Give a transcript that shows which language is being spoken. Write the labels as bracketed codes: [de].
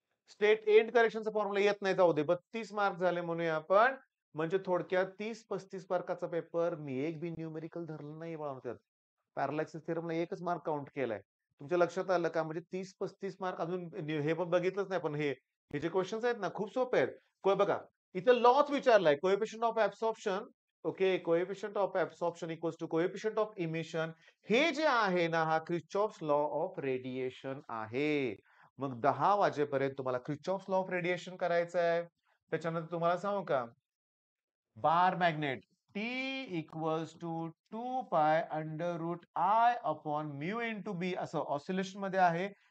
[mr] State end करेक्शनचा formula येत नाही जाऊ दे 32 मार्क झाले म्हणूया आपण. म्हणजे थोडक्यात 30-35 मार्काचा पेपर मी एक बी न्यूमेरिकल धरलं नाही बाळा त्यात. पॅरालॅक्सिस थिअरमला एकच मार्क काउंट केलाय. तुमच्या लक्षात आलं का म्हणजे 30-35 मार्क अजून हे पण बघितलंच नाही पण हे जे क्वेश्चन्स आहेत ना खूप सोपे आहेत. बघा इथं launch विचारलाय coefficient of absorption. [en] Okay coefficient of absorption equals to coefficient of emission. [mr] हे जे आहे ना हा क्रिचॉफ्स लॉ ऑफ रेडिएशन आहे. मग 10 वाजेपर्यंत तुम्हाला क्रिचॉफ्स लॉ ऑफ रेडिएशन करायचं आहे. त्याच्यानंतर तुम्हाला सांगू का बार magnet [en] T equals to 2 pi under root I upon mu into B [mr] असं ऑसिलेशन मध्ये आहे.